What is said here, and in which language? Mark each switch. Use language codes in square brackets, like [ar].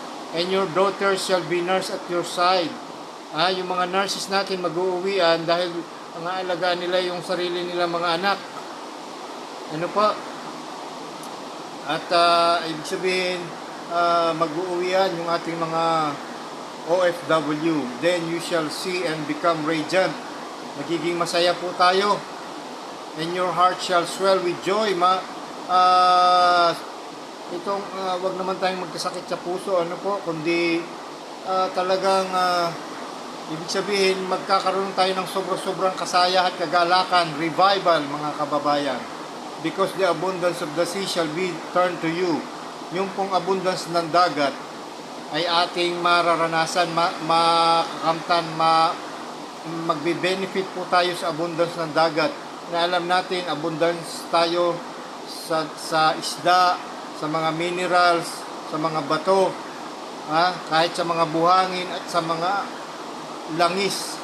[en] And your daughters shall be nurse at your side. [tl] Yung mga nurses natin mag-uuwian dahil ang aalagaan nila yung sarili nila mga anak. At ibig sabihin, mag-uuwian yung ating mga OFW. [en] Then you shall see and become radiant. [tl] Magiging masaya po tayo. [en] and your heart shall swell with joy. [tl] Ah, wag naman tayong magkasakit sa puso, ano po, kundi talagang ibig sabihin, magkakaroon tayo ng sobrang kasaya at kagalakan, revival, mga kababayan. [en] Because the abundance of the sea shall be turned to you. [tl] Yung pong abundance ng dagat ay ating mararanasan, makakamtan, magbe-benefit po tayo sa abundance ng dagat. Na alam natin, abundance tayo sa isda, sa mga minerals, sa mga bato, kahit sa mga buhangin at sa mga langis.